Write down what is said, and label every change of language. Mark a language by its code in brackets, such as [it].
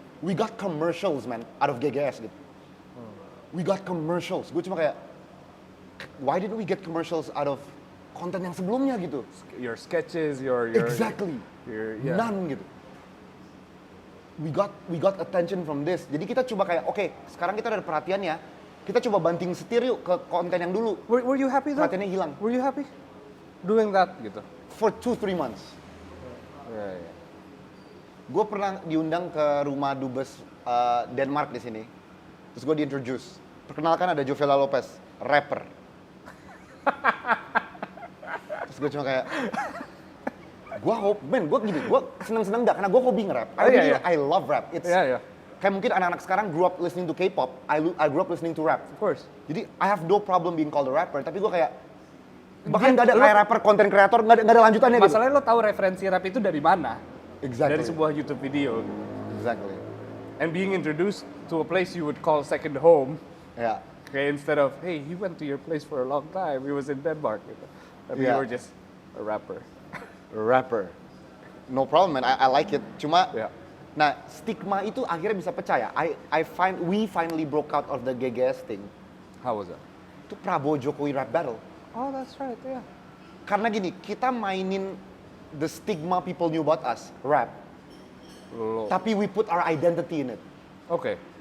[en] We got commercials, man, out of GGS gitu. We got commercials. [id] Gue cuma kayak, [en] why didn't we get commercials out of [id] konten yang sebelumnya gitu? [en] Your sketches, your Exactly. yeah. None gitu. We got attention from this. [id] Jadi kita coba kayak, oke, sekarang kita ada perhatiannya, kita coba banting setir yuk ke konten yang dulu. [en] Were you happy though? [id] Perhatiannya hilang. [en] Were you happy doing that gitu? For 2-3 months. Yeah. [id] Gue pernah diundang ke rumah dubes Denmark di sini. Terus gue di-introduce. Perkenalkan ada Jovela Lopez, rapper. Terus gue cuma kayak, gue seneng-seneng gak, karena gue hobi nge-rap. [en] I love rap. It's Yeah. [id] kayak mungkin anak-anak sekarang [en] grew up listening to K-pop, I grew up listening to rap. Of course. Jadi I have no problem being called a rapper, tapi gue kayak, bahkan gak ada kayak rapper, content creator, gak ada lanjutannya gitu. [id] Masalahnya lo tahu referensi rap itu dari mana? [en] Exactly. [id] Dari sebuah YouTube video. [en] Exactly. And being introduced to a place you would call second home. [id] Ya. [en] Okay, instead of, hey, he went to your place for a long time. He was in Denmark. [id] Tapi [en] Yeah. you were just a rapper. Rapper. No problem, man. I like it. Cuma, Yeah. [id] nah, stigma itu akhirnya bisa pecah ya. [en] We finally broke out of the GGS thing. How was that? [id] Itu Prabowo Jokowi rap battle. [en] Oh, that's right, yeah. [id] Karena gini, kita mainin [en] the stigma people knew about us, rap. Tapi we put our identity in it. Okay.